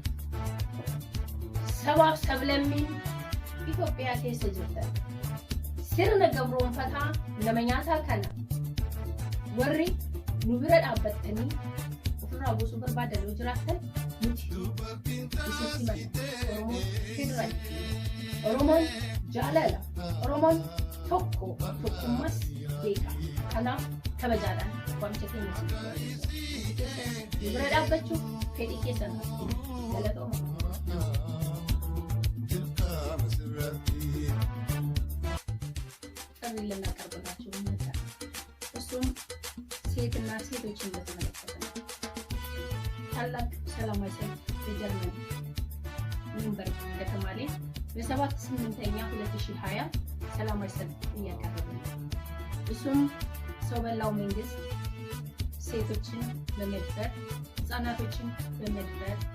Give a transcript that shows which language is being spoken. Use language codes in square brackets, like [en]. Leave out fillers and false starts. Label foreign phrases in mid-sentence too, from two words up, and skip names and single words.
[om] sabaaf sablammiin Itoophiyaa keessa jirtan sirna gabroonfataa nama nyaataa kana warri nu bira dhaabbattanii ofirraa buusuu barbaadan yoo jiraattan nuti isitti mana Oromoon federaal Oromoon jaalala Oromoon tokkummas beeka. Kanaaf kabajaadhaan waamicha keenya nu bira dhaabbachuuf fedhii keessan galatooma. [am] ልናቀርብላችሁ እንመጣለን። እሱም ሴትና ሴቶችን በተመለከተ ነው። ታላቅ ሰላማዊ ሰልፍ በጀርመን ኒውምበርግ ከተማ ላይ በ7/8/2020 ሰላማዊ ሰልፍ እያቀረበ ነው። እሱም ሰው በላው መንግስት ሴቶችን በመድፈር ህፃናቶችን በመድፈር